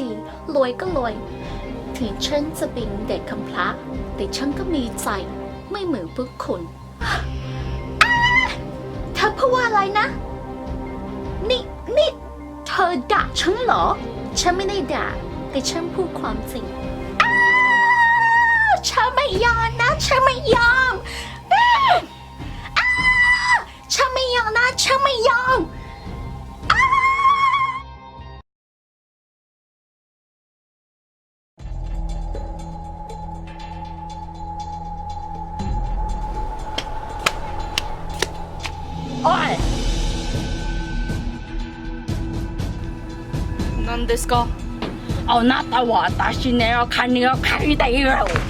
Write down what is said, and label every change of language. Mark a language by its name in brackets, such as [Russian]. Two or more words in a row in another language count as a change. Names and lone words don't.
[Thai] รวยก็รวย ถึงฉันจะเป็นเด็กคำพระ แต่ฉันก็มีใจ ไม่เหมือนพวกคุณอ้าเธอพูดว่าอะไรนะ นี่เธอด่าฉันเหรอ ฉันไม่ได้ด่า แต่ฉันพูดความจริงอ้าฉันไม่ยอมนะ ฉันไม่ยอมอ้าฉันไม่ยอม โอ้ย [Japanese] なんですかあなたは私の金を借りたよ。